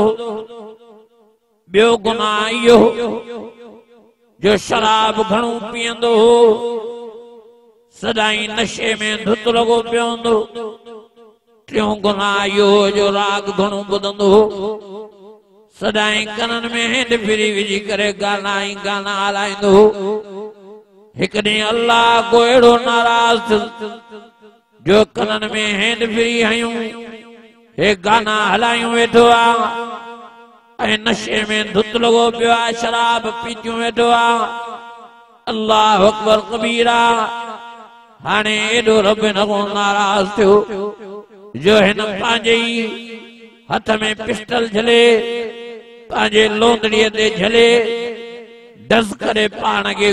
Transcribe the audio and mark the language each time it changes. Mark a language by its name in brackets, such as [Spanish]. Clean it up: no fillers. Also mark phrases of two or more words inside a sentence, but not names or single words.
[Sindhi] ॿियो गुनाह इहो जो शराब घणो पीअंदो। सदाई नशे में धुत लगो पियोंदो टियों गुनाह यो जो राग घणो ॿुधंदो सदाई कनन में हेंड फिरी विझी करे गाना ही गाना हलाईंदो एक ॾींहुं अल्लाह को अहिड़ो नाराज़ जो कनन में हेंड फिरी हयूं हे गाना हलायूं वेठो ऐं नशे में धुत लगो पियो आहे शराब पीतियूं वेठो आहे [Arabic] الله أكبر كبيرا [Sindhi] हाणे एॾो रब न नाराज़ थियो जो हिन पंहिंजे हथ में पिस्टल झले पंहिंजे लोंदड़ीअ ते झले डस करे पाण खे